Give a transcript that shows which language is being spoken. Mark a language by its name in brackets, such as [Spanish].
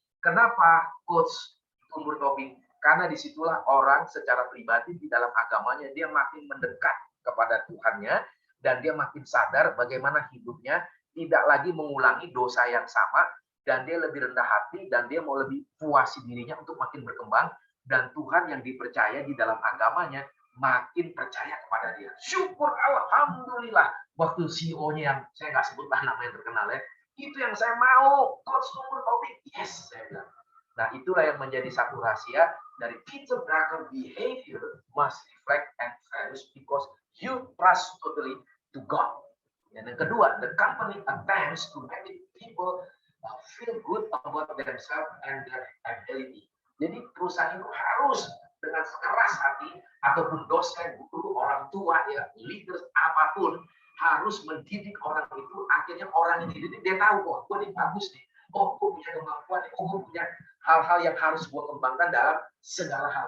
[Indonesian] Kenapa, Coach Umur Tobing? Karena disitulah orang secara pribadi di dalam agamanya, dia makin mendekat kepada Tuhannya, dan dia makin sadar bagaimana hidupnya tidak lagi mengulangi dosa yang sama, dan dia lebih rendah hati, dan dia mau lebih puasi dirinya untuk makin berkembang, dan Tuhan yang dipercaya di dalam agamanya makin percaya kepada dia. Syukur alhamdulillah. Waktu CEO-nya yang saya nggak sebutlah nama yang terkenal ya, itu yang saya mau, Coach Umur Tobing. [English] Yes, [Indonesian] saya bilang. Nah, itulah yang menjadi satu rahasia dari [English] Peter Drucker, behavior must reflect and values because you trust totally to God. Dan yang kedua, the company attempts to make people feel good about themselves and their ability. [Indonesian] Jadi perusahaan itu harus dengan keras hati ataupun dosen, guru, orang tua, ya leaders apapun harus mendidik orang itu. Akhirnya orang ini dididik, dia tahu kok, gue ini bagus nih. Oh, gue punya kemampuan, oh, gue punya hal-hal yang harus gue kembangkan dalam segala hal.